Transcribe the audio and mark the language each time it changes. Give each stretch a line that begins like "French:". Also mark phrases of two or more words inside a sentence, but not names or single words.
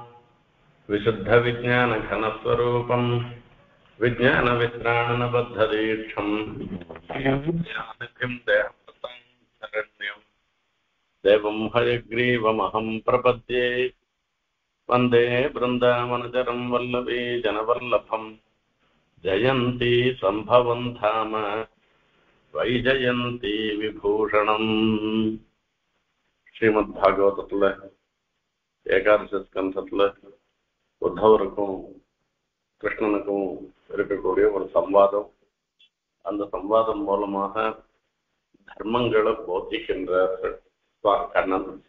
Sanskrit: विशुद्धविज्ञानघनस्वरूपं विज्ञानवित्राणनबद्धदीक्षं ज्ञाननिधिं देहप्रतं शरण्यं देवं हयग्रीवमहं प्रपद्ये। वन्दे बृन्दावनचरं वल्लभी जनवल्लभं जयन्ती सम्भवं धाम वैजयन्ती विभूषणम्।
Tamil: ஸ்ரீமத்பாகவதத்துல ஏகாதசி ஸ்கந்தத்துல உத்தவருக்கும் கிருஷ்ணனுக்கும் இருக்கக்கூடிய ஒரு சம்வாதம். அந்த சம்வாதம் மூலமாக தர்மங்களை போதிக்கின்ற கண்ணன்.